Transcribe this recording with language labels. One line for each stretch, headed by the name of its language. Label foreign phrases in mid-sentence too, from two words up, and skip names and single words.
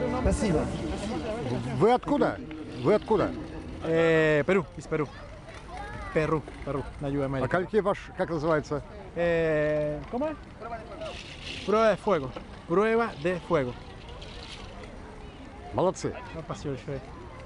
Russian: Спасибо. Вы откуда? Вы откуда? Perú, из Перу. Перу, на Юге А Америки. какие ваш, как называется?
Spanish: ¿Cómo es? Prueba de fuego. Prueba de fuego.
Russian: Молодцы. No, спасибо большое.